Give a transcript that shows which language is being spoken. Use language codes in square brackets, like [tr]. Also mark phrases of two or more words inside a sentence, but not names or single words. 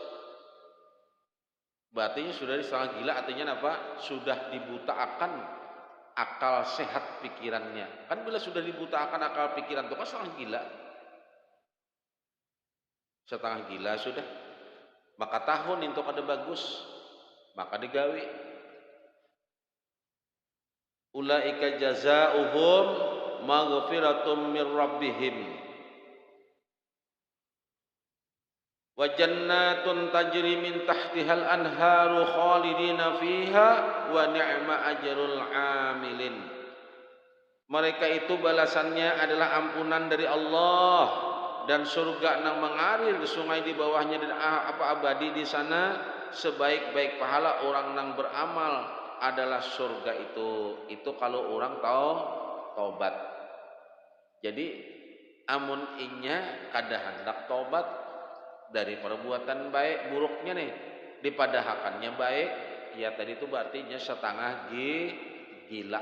[id] Berarti sudah setengah gila, artinya apa? Sudah dibutakan akal sehat pikirannya. Kan bila sudah dibutakan akal pikiran itu kan setengah gila. Setengah gila sudah. [bjn] Maka tahun itu kada bagus, maka digawi. [ar] أولئك جزاؤهم مغفرة من ربهم وجنات تجري من تحتها الأنهار خالدين فيها ونعم أجر العاملين. [id] Mereka itu balasannya adalah ampunan dari Allah dan surga nang mengalir sungai di bawahnya dan apa abadi di sana. Sebaik-baik pahala orang nang beramal adalah surga itu kalau orang tahu taubat. [bjn] Jadi amun inya kada hendak taubat dari perbuatan baik buruknya nih dipadahakannya baik, ya tadi itu berarti inya setengah gila.